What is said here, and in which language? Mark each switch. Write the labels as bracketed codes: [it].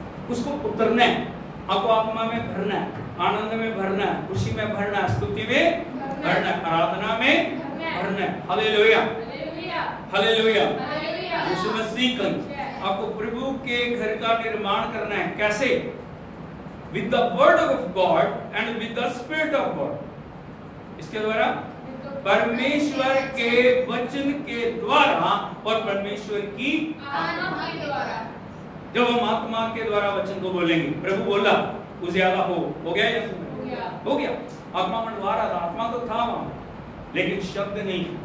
[hi] उसको उतरना है, आपको आत्मा में भरना है, आनंद में भरना है, खुशी में भरना है, स्तुति में भरना है, आराधना में भरना है। हालेलुया। हालेलुया। यीशु मसीह का आपको प्रभु के घर का निर्माण करना है। कैसे? [en] With the word of God and with the spirit of God। [hi] इसके द्वारा परमेश्वर के वचन के द्वारा और परमेश्वर की आत्मा के द्वारा। जब हम आत्मा के द्वारा वचन को बोलेंगे, प्रभु बोला उजियाला हो गया या हो गया। आत्मा मंडवा रहा था, आत्मा तो था वहां, लेकिन शब्द नहीं।